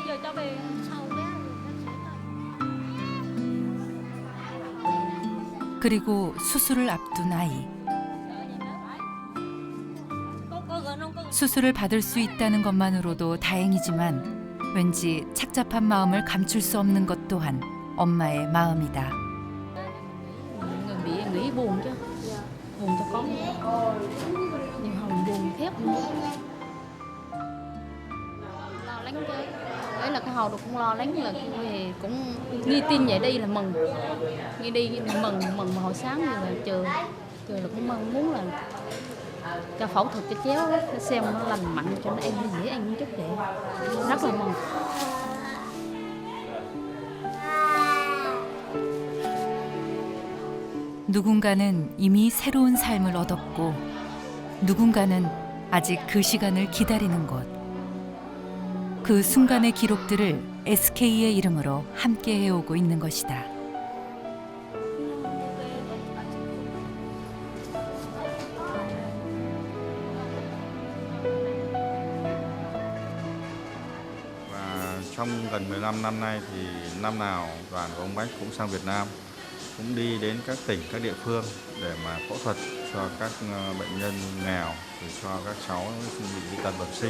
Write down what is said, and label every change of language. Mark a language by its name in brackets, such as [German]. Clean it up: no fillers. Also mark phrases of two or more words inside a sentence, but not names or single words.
[Korean] 그리고 수술을 앞둔 아이. 수술을 받을 수 있다는 것만으로도 다행이지만 왠지 착잡한 마음을 감출 수 없는 것 또한 엄마의 마음이다. [Vietnamese] Người bị em nghĩ buồn chứ, buồn cho con. Nhiều Hồng buồn thép luôn. Lo lắng chứ. Đấy là cái Hồng cũng lo lắng là về cũng nghi tin vậy đi là mừng, nghi đi là mừng mà hồi sáng rồi là chờ là cũng mong muốn là cho phẫu thuật cho chéo đó, xem nó lành mạnh cho nó em nó dễ ăn chút vậy, rất là mừng. [Korean] 누군가는 이미 새로운 삶을 얻었고 누군가는 아직 그 시간을 기다리는 것. 그 순간의 기록들을 SK의 이름으로 함께 해오고 있는 것이다. [Vietnamese] và trong gần 15 năm nay thì năm nào đoàn của ông Bách cũng sang Việt Nam, cũng đi đến các tỉnh, các địa phương để mà phẫu thuật cho các bệnh nhân nghèo, rồi cho các cháu bị dị tật bẩm sinh.